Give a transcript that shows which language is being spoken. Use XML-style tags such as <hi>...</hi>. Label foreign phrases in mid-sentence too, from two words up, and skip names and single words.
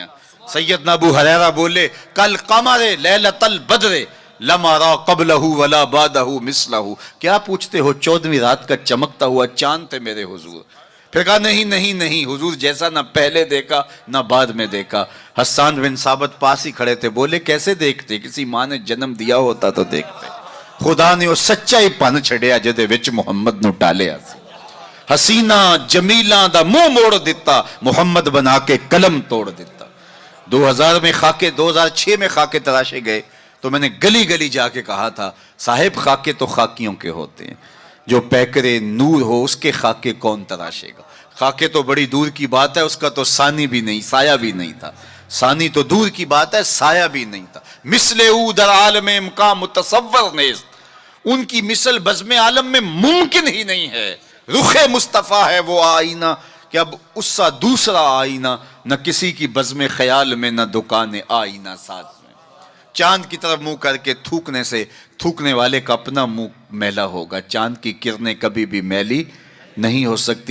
<ur>سیدنا ابو ہریرہ بولے</ur> <ar>کل قمر لیلۃ البدر لما را قبلہ ولا بعدہ مثلہ،</ar> <ur>کیا پوچھتے ہو 14ویں رات کا چمکتا ہوا چاند تھے میرے حضور۔ پھر کہا نہیں نہیں نہیں، حضور جیسا نہ پہلے دیکھا نہ بعد میں دیکھا۔ حسان بن ثابت پاس ہی کھڑے تھے، بولے کیسے دیکھتے، کسی ماں نے جنم دیا ہوتا تو دیکھتے۔</ur> <pa>خدا نے وہ سچائی پن چھڑیا جدے وچ محمد نو ٹالیا سی، حسینہ جمیلہ دا منہ موڑ دیتا، محمد بنا کے قلم توڑ دیتا۔</pa> <ur>2006 میں خاکے تراشے گئے تو میں نے گلی گلی جا کے کہا تھا صاحب خاکے تو خاکیوں کے ہوتے ہیں، جو پیکرے نور ہو اس کے خاکے کون تراشے گا۔ خاکے تو بڑی دور کی بات ہے، اس کا تو ثانی بھی نہیں، سایہ بھی نہیں تھا۔ ثانی تو دور کی بات ہے، سایہ بھی نہیں تھا۔</ur> <fa>مثل او در عالم امکان متصور نیست،</fa> <ur>ان کی مثل بزم عالم میں ممکن ہی نہیں ہے۔ رخ مصطفیٰ ہے وہ آئینہ کہ اب اس سا دوسرا آئینہ، نہ کسی کی بزم خیال میں نہ دکان آئینہ ساز میں۔ چاند کی طرف منہ کر کے تھوکنے سے تھوکنے والے کا اپنا منہ میلا ہوگا، چاند کی کرنیں کبھی بھی میلی نہیں ہو سکتی۔</ur>